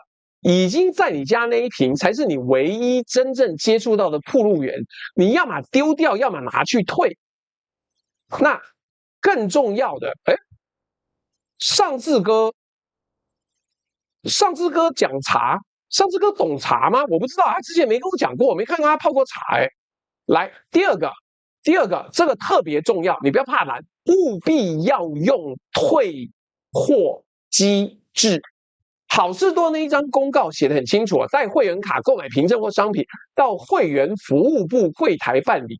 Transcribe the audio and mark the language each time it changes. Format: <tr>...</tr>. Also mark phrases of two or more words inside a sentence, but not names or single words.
<zh>已經在你家那一瓶才是你唯一真正接觸到的暴露源，你要麼丟掉，要麼拿去退。那更重要的，上志哥講茶，上志哥懂茶嗎？我不知道，他之前沒跟我講過，我沒看過他泡過茶。來，第二個，這個特別重要，你不要怕難，務必要用退貨機制。好市多那一張公告寫得很清楚，帶會員卡購買憑證或商品，到會員服務部櫃檯辦理。</zh>